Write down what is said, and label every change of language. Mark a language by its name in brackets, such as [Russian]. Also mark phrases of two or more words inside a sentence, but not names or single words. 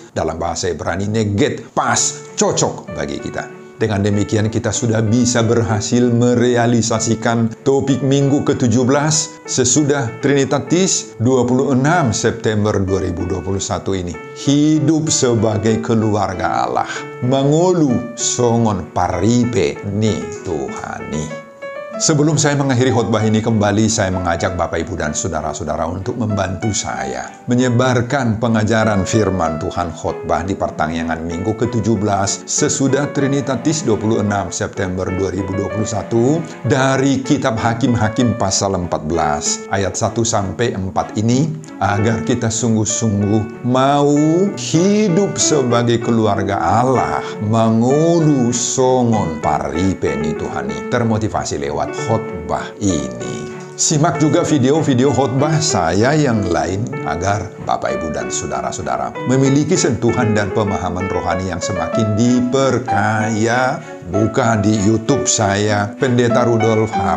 [Indonesian] Dalam bahasa Ibrani, neget, pas, cocok bagi kita. Dengan demikian kita sudah bisa berhasil merealisasikan topik minggu ke-17 sesudah Trinitatis 26 September 2021 ini. Hidup sebagai keluarga Allah. [Batak Toba] Mangolu songon paripe ni Tuhani. [Indonesian] Sebelum saya mengakhiri khotbah ini, kembali saya mengajak Bapak, Ibu, dan Saudara-saudara untuk membantu saya menyebarkan pengajaran firman Tuhan khotbah di pertanggungan minggu ke-17 sesudah Trinitatis 26 September 2021 dari kitab Hakim-Hakim pasal 14 ayat 1-4 ini, agar kita sungguh-sungguh mau hidup sebagai keluarga Allah, [Batak Toba] mangulu songon paripeni Tuhani, [Indonesian] termotivasi lewat khotbah ini. Simak juga video-video khotbah saya yang lain agar Bapak, Ibu, dan Saudara-saudara memiliki sentuhan dan pemahaman rohani yang semakin diperkaya. Buka di YouTube saya, Pendeta Rudolf H.